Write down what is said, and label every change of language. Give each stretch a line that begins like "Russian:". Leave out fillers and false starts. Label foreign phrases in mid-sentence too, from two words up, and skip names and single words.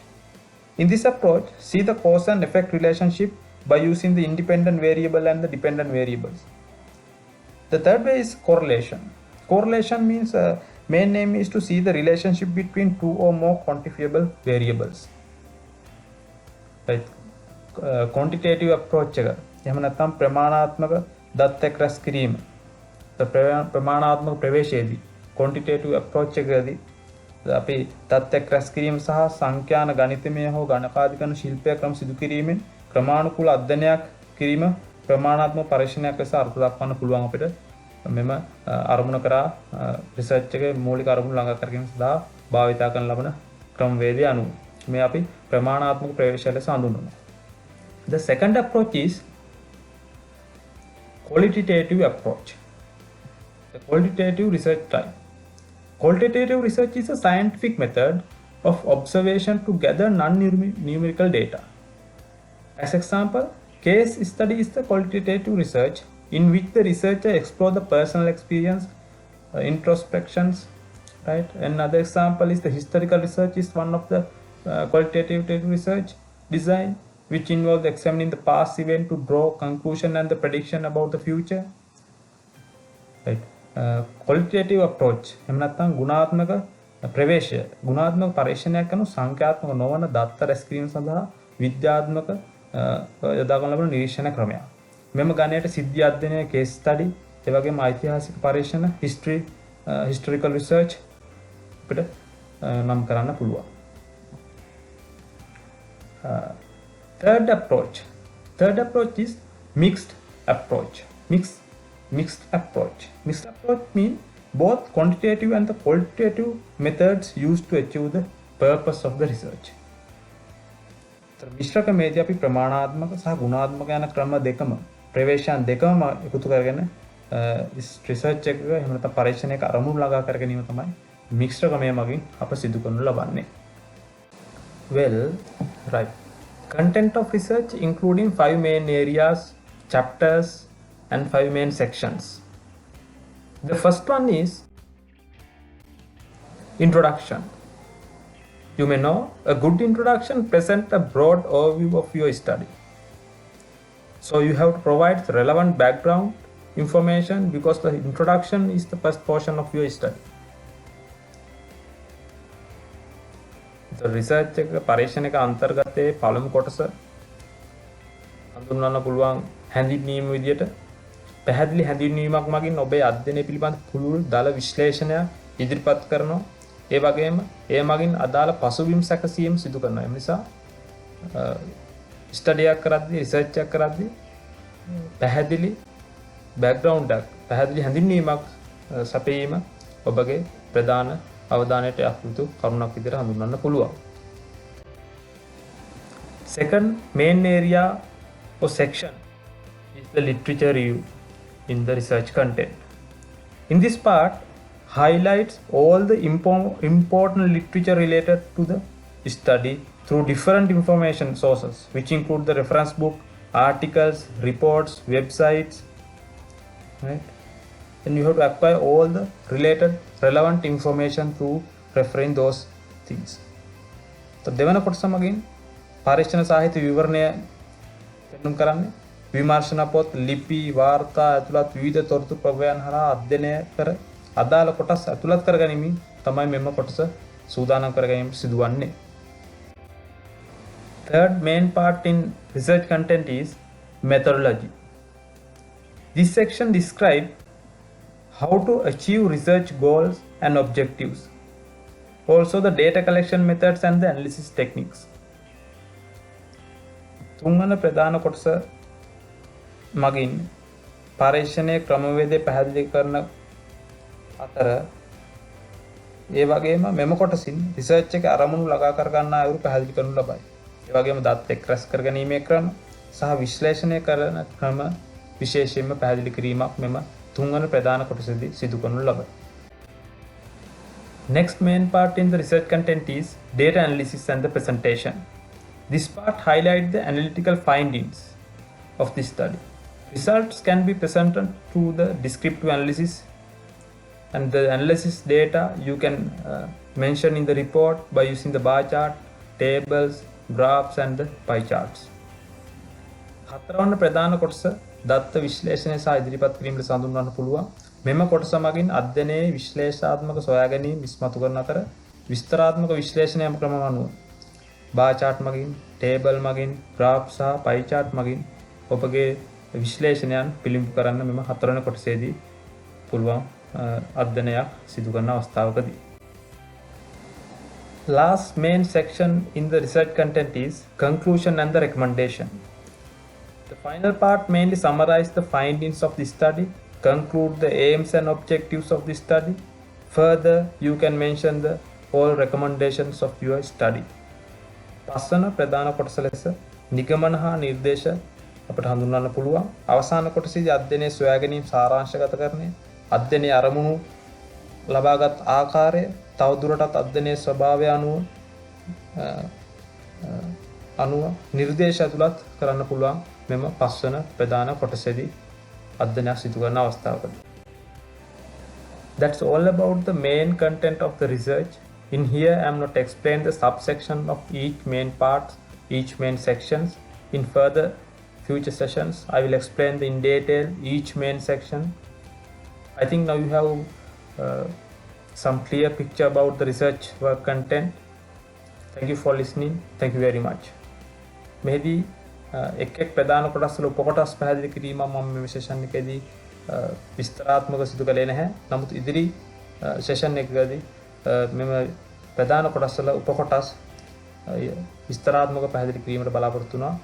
English: In this approach, see the cause and effect relationship by using the independent variable and the dependent variables. The third way is correlation. Correlation means main aim is to see the relationship between 2 or more quantifiable variables.
Sinhala: Right.
English: Quantitative approach
Sinhala: එක එහෙම නැත්නම් ප්‍රමාණාත්මක දත්ත රැස් කිරීම. ප්‍රමාණාත්මක ප්‍රවේශයේදී
English: quantitative approach
Sinhala: එකදී අපි දත්ත රැස් කිරීම සහ සංඛ්‍යාන ගණිතමය හෝ ගණකාධිකරණ ශිල්පය ක්‍රම සිදු කිරීමෙන් ක්‍රමානුකූල අධ්‍යයනයක් කිරීම ප්‍රමාණාත්මක පරීක්ෂණයක් ලෙස අර්ථ දක්වන්න පුළුවන් අපිට මෙම අරමුණ කරා රිසර්ච් එකේ මූලික අරමුණු ළඟා කර ගැනීම සඳහා භාවිත කරන ලබන ක්‍රමවේදය අනුව මේ අපි ප්‍රමාණාත්මක ප්‍රවේශය ලෙස හඳුන්වනවා.
English: The second approach is qualitative approach. The qualitative research type. Qualitative research is a scientific method of observation to gather non-numerical data. As example, case study is the qualitative research in which the researcher explore the personal experience, introspections, right? Another example is the historical research is one of the qualitative research design which involves examining the past event to draw conclusion and the prediction about the future.
Sinhala: Right?
English: Qualitative approach
Sinhala: එහෙම නැත්නම් ගුණාත්මක ප්‍රවේශය ගුණාත්මක පරීක්ෂණයක් කරන සංඛ්‍යාත්මක නොවන දත්ත රැස් කිරීම සඳහා විද්‍යාත්මක යොදා ගන්න ලබන නිරීක්ෂණ ක්‍රමයක්. මෙම ගණයට සිද්ධි අධ්‍යයනය
English: case study
Sinhala: ඒ වගේම ඓතිහාසික පරීක්ෂණ
English: historical research
Sinhala: අපිට නම් කරන්න පුළුවන්.
English: Third approach is mixed approach. Mixed approach means both quantitative and the qualitative methods used to achieve the purpose of the research.
Sinhala: මිශ්‍ර ක්‍රමයේදී අපි ප්‍රමාණාත්මක සහ ගුණාත්මක යන ක්‍රම දෙකම ප්‍රවේශයන් දෙකම එකතු කරගෙන රිසර්ච් එකක එහෙම නැත්නම් පරීක්ෂණයක අරමුණු ළඟා කර ගැනීම තමයි මිශ්‍ර ක්‍රමය මගින් අප සිදු කරනු ලබන්නේ.
English: Well, right. Content of research including 5 main areas, chapters and 5 main sections. The first one is introduction. You may know a good introduction presents a broad overview of your study. So you have to provide the relevant background information because the introduction is the first portion of your study. The research
Sinhala: එක පරීක්ෂණයක අන්තර්ගතයේ පළමු කොටස හඳුන්වන්න පුළුවන් හැඳින්වීම විදියට පැහැදිලි හැඳින්වීමක් මගින් ඔබේ අධ්‍යයනය පිළිබඳ පුළුල් දල විශ්ලේෂණයක් ඉදිරිපත් කරනවා. ඒ වගේම ඒ මගින් අදාළ පසුබිම් සැකසීම් සිදු කරනවා. ඒ නිසා ස්ටඩි එකක් කරද්දී රිසර්ච් එකක් කරද්දී පැහැදිලි බෑග්ග්‍රවුන්ඩ් එකක් පැහැදිලි හැඳින්වීමක් සපයීම ඔබගේ ප්‍රධාන අවධානයට යක් යුතු කරුණක් විදිහට හඳුන්වන්න පුළුවන්.
English: Second main area or section is the literature review in the research content. In this part, highlights all the important literature related to the study through different information sources, which include the reference book, articles, reports, websites, right? And you have to acquire all the related relevant information through referring those things.
Sinhala: So දෙවන කොටස මගින් පරීක්ෂණ සාහිත්‍ය විවරණය පෙන්වන්න කරන්නේ විමර්ශන පොත්, ලිපි, වාර්තා ඇතුළත් විවිධ තොරතුරු ප්‍රවයන් හරහා අධ්‍යයනය කර අදාළ කොටස් ඇතුළත් කර ගැනීමෙන් තමයි මෙම කොටස සූදානම් කර ගැනීම සිදුවන්නේ.
English: Third main part in research content is methodology. This section describes how to achieve research goals and objectives. Also the data collection methods and the analysis techniques.
Sinhala: තුන්වන ප්‍රධාන කොටස මගින් පරීක්ෂණයේ ක්‍රමවේදය පැහැදිලි කරන අතර ඒ වගේම මෙම කොටසින් රිසර්ච් එක අරමුණු ළඟා කර ගන්නා අයුරු පැහැදිලි කරනු ලබයි. ඒ වගේම දත් එක් රැස් කර ගැනීමේ ක්‍රම සහ විශ්ලේෂණය කරන ක්‍රම විශේෂයෙන්ම පැහැදිලි කිරීමක් මෙම තුන්වන ප්‍රධාන කොටසදී සිදු කරනු ලබයි.
English: Next main part in the research content is data analysis and the presentation. This part highlights the analytical findings of this study. Results can be presented through the descriptive analysis, and the analysis data you can mention in the report by using the bar chart, tables, graphs and the pie charts.
Sinhala: හතරවන ප්‍රධාන කොටස දත්ත විශ්ලේෂණය සහ ඉදිරිපත් කිරීමට සඳහන් පුළුවන්. මෙම කොටස මගින් අධ්‍යයනයේ විශ්ලේෂාත්මක සොයා ගැනීම ඉස්මතු කරන අතර විස්තරාත්මක විශ්ලේෂණය ක්‍රම අනුව
English: bar chart
Sinhala: මගින්, table මගින්, graph සහ
English: pie chart
Sinhala: මගින් ඔබගේ විශ්ලේෂණයන් පිළිඹු කරන්න මෙම හතරවෙනි කොටසේදී පුළුවන් අධ්‍යයනයක් සිදු කරන අවස්ථාවකදී.
English: Last main section in the research content is conclusion and the recommendation. The final part mainly summarizes the findings of the study, conclude the aims and objectives of the study. Further, you can mention the all recommendations of your study.
Sinhala: පස්වන ප්‍රධාන කොටස ලෙස නිගමන හා නිර්දේශ අපට හඳුන්වන්න පුළුවන්. අවසාන කොටසේදී අධ්‍යයනයේ සොයා ගැනීම සාරාංශගත කරන්නේ අධ්‍යයනයේ අරමුණු ලබාගත් ආකාරය තවදුරටත් අධ්‍යයනයේ ස්වභාවය අනුව නිර්දේශ ඇතුළත් කරන්න පුළුවන් මෙම පස්වන ප්‍රධාන කොටසේදී අධ්‍යයනයක් සිදු කරන අවස්ථාවකදී.
English: That's all about the main content of the research. In here I am not explain the subsection of each main part, each main sections. In further future sessions I will explain in detail each main section. I think now you have some clear picture about the research work content. Thank you for listening. Thank you very much.
Sinhala: මෙහිදී එක් ප්‍රධාන කොටස් වල උපකොටස් පැහැදිලි කිරීම මම මේ සෙෂන් එකේදී විස්තරාත්මකව සිදු කළේ නැහැ. නමුත් ඉදිරි සෙෂන් එකකදී මෙම ප්‍රධාන කොටස් වල උපකොටස් විස්තරාත්මකව පැහැදිලි කිරීමට බලාපොරොත්තු වෙනවා.